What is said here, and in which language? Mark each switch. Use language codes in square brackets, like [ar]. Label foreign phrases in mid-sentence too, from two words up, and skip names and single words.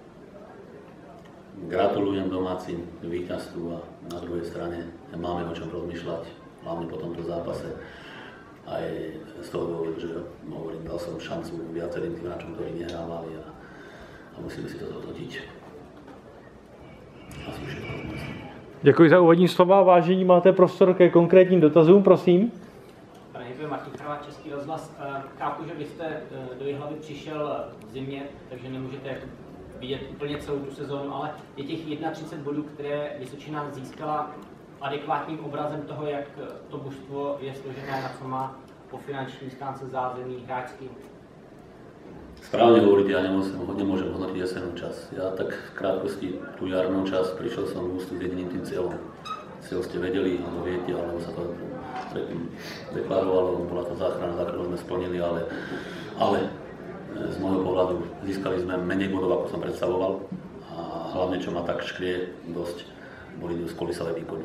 [sk] Gratulujem domácim k víťazstvu a na druhej strane máme o čom rozmýšľať, hlavne po tomto zápase. Aj z toho dôvodu, že hovorím, dal som šancu viacerým tým hráčom, ktorí nehrávali a musíme si to zhodnotiť. Asi všetko. [cs] Děkuji za úvodní slova. Vážení, máte prostor ke konkrétním dotazům, prosím. Děkuji, Martin Chrvát, Český rozhlas. Chápu, že vy jste do Jihlavy přišel v zimě, takže nemůžete vidět úplně celou tu sezónu, ale je těch 31 bodů, které Vysočina získala adekvátním obrazem toho, jak to mužstvo je složené, na co má po finanční stránce zázemí hráčským. [sk] Správne hovoríte, ja nemôžem hodnotiť jesennú časť. Ja tak v krátkosti tú jarnú časť prišiel som v ústu s jediným tým cieľom. Cieľ ste vedeli, alebo viete, alebo sa to predtým deklarovalo, bola to záchrana, ktorú sme splnili, ale z môjho pohľadu získali sme menej bodov, ako som predstavoval a hlavne, čo ma tak škrie dosť, boli kolísavé výkony.